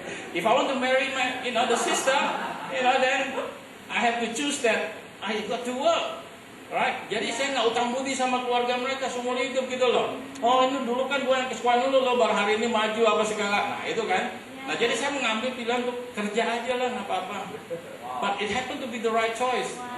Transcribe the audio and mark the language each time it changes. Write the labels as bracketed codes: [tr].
[en] If I want to marry the sister, then I have to choose that I got to work, right? [id] Jadi saya nggak utang budi sama keluarga mereka seumur hidup gitu loh. Oh ini dulu kan gue yang ke sekolah dulu loh, baru hari ini maju apa segala. Nah itu kan. Nah jadi saya mengambil pilihan untuk kerja aja lah, nggak apa-apa. [en] But it happened to be the right choice.